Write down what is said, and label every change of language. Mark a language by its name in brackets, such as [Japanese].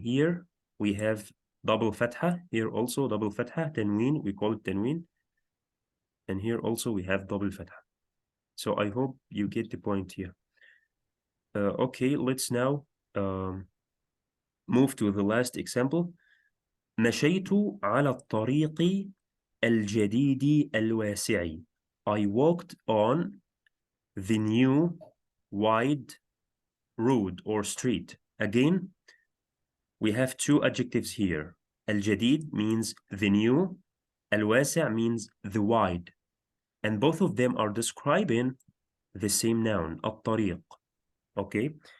[English] Here we have double fatha. Here also double fatha, tanween. We call it tanween. And here also we have double fatha. So I hope you get the point here. Okay, let's now move to the last example. [Arabic] مشيت على الطريق الجديد الواسع. [English] I walked on the new wide road or street. Again, we have 2 adjectives here. الجديد means the new, الواسع means the wide. And both of them are describing the same noun, الطريق. Okay?